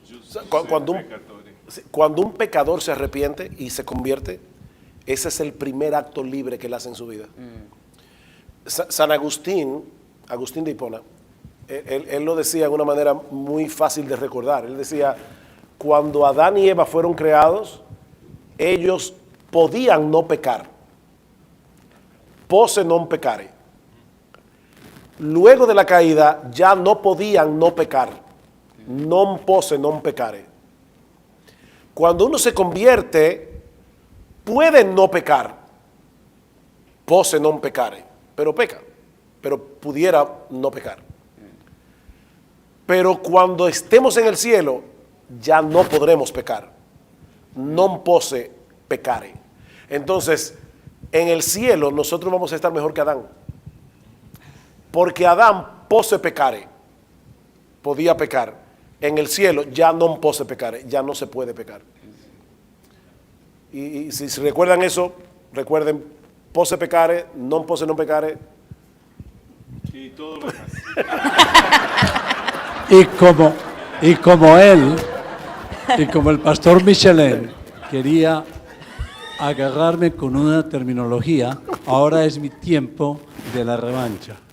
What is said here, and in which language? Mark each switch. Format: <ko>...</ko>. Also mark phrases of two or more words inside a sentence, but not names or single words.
<es>Cuando un pecador se arrepiente y se convierte, ese es el primer acto libre que él hace en su vida. San Agustín, Agustín de Hipona, él lo decía de una manera muy fácil de recordar. Él decía, cuando Adán y Eva fueron creados, ellos podían no pecar.</es> <la>Posse non peccare.</la> <es>Luego de la caída ya no podían no pecar.</es> <la>Non posse non peccare.</la> <es>Cuando uno se convierte, puede no pecar.</es> <la>Posse non peccare.</la> <es>Pero peca. Pero pudiera no pecar. Pero cuando estemos en el cielo, ya no podremos pecar.</es> <la>Non posse peccare.</la> <es>Entonces, en el cielo nosotros vamos a estar mejor que Adán. Porque Adán</es> <la>posse peccare,</la> <es>podía pecar. En el cielo ya no</es> <la>posse peccare,</la> <es>ya no se puede pecar. Y si recuerdan eso, recuerden,</es> <la>posse peccare, non posse non peccare.</la> <es>Y todo lo demás. Y como el pastor Michelin quería agarrarme con una terminología, ahora es mi tiempo de la revancha.</es>